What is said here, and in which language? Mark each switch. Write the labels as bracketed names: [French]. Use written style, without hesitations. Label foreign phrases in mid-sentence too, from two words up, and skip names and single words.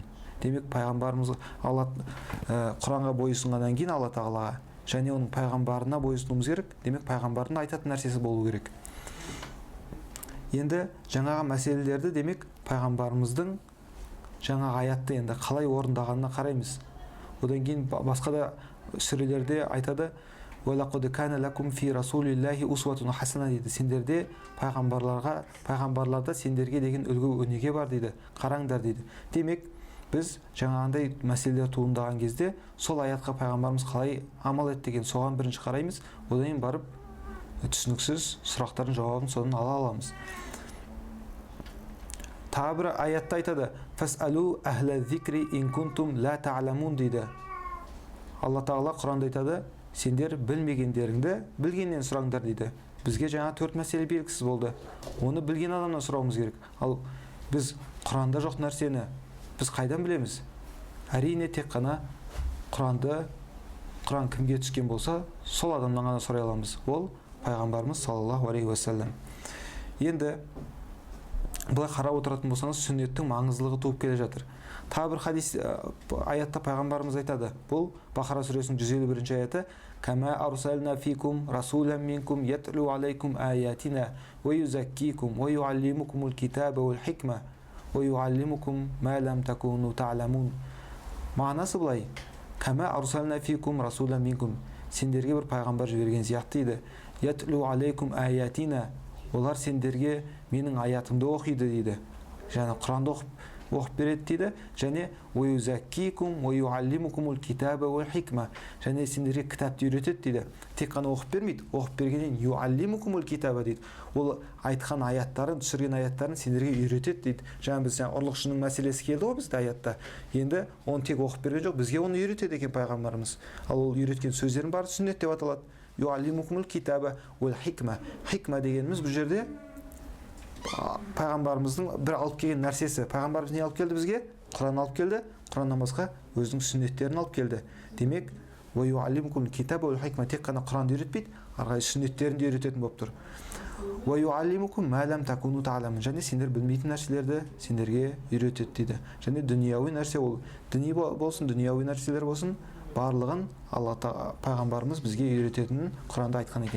[Kazakh] Демек, пайғамбарымыз Құранға бойұсынғаннан кейін Алла Тағалаға және оның пайғамбарына бойұсынуымыз керек. Демек, пайғамбардың айтатын нәрсесі болу керек. Енді жаңағы мәселелерді, демек, пайғамбарымыздың жаңағы аятты енді қалай орындағанына қараймыз. Одан кейін басқа да сүрелерде айтады, [Arabic] وَلَقَدْ كَانَ لَكُمْ فِي رَسُولِ اللَّهِ أُسْوَةٌ حَسَنَةٌ дейді. [Kazakh] Сендерде пайғамбарларда сендерге деген үлгі өнеге бар дейді. Қараңдар дейді. Демек, біз жаңағындай мәселелер туындаған кезде сол аятқа пайғамбарымыз қалай амал етті деген соған бірінші қараймыз. Одан кейін барып түсініксіз сұрақтардың жауабын содан ала аламыз. Тағы бір аятта айтады, [Arabic] «فاسألوا أهل الذكر إن كنتم لا تعلمون» [Kazakh] дейді. Алла Тағала Құранда айтады, сендер білмегендеріңді білгеннен сұраңдар дейді. Бізге жаңа 4 мәселе белгісіз болды. Оны білген адамнан сұрауымыз керек. Ал біз Құранда жоқ нәрсені біз қайдан білеміз? Әрине тек қана Құран кімге түскен болса, сол адамнан ғана сұрай аламыз. Ол пайғамбарымыз [Arabic] صلى الله عليه وسلم. [Kazakh] Енді былай қарап отыратын болсаңыз, сүннеттің маңыздылығы туып келе жатыр. Тағы бір хадис аятта пайғамбарымыз айтады. Бұл Бақара сүресінің 151 аяты. [Arabic] كما أرسلنا فيكم رسولا منكم يتلو عليكم آياتنا ويزكيكم ويعلمكم الكتاب والحكمة ويعلمكم ما لم تكونوا تعلمون. [Kazakh] Мағынасы былай. [Arabic] كما أرسلنا فيكم رسولا منكم. [Kazakh] Сендерге бір пайғамбар жіберген сияқты дейді. [Arabic] يتلو عليكم آياتنا. [Kazakh] Олар сендерге менің аятымды оқиды дейді. Және Құранды оқып береді дейді. [Arabic] Және ويزكيكم ويعلمكم الكتاب والحكمة. [Kazakh] Және сендерге кітапты үйретеді дейді. Тек қана оқып бермейді. Оқып бергеннен [Arabic] يعلمكم الكتاب [Kazakh] дейді. Ол айтқан аяттарын, түсірген аяттарын сендерге үйретеді дейді. Жаңа біз ұрлықшының мәселесі келді ғой бізде аятта. Енді оны тек оқып берген жоқ, бізге оны үйретеді екен пайғамбарымыз. Ал ол үйреткен сөздердің бәрі сүннет деп аталады. [Arabic] يعلمكم الكتاب والحكمة. [Kazakh] Хикма дегеніміз бұл жерде пайғамбарымыздың бір алып келген нәрсесі. Пайғамбарымыз не алып келді бізге? Құран алып келді. Құраннан басқа өзінің сүннеттерін алып келді. Демек, [Arabic] يعلمكم الكتاب والحكمة, [Kazakh] тек қана Құранды үйретпейді, арғы сүннеттерін де үйрететін болып тұр. [Arabic] يعلمكم ما لم تكونوا تعلمون. [Kazakh] Және сендер білмейтін нәрселерді сендерге үйретеді дейді. Және дүнияуи нәрсе, ол діни болсын, дүнияуи нәрселер болсын, барлығын Алла пайғамбарымыз бізге үйрететінін Құранда айтқан екен.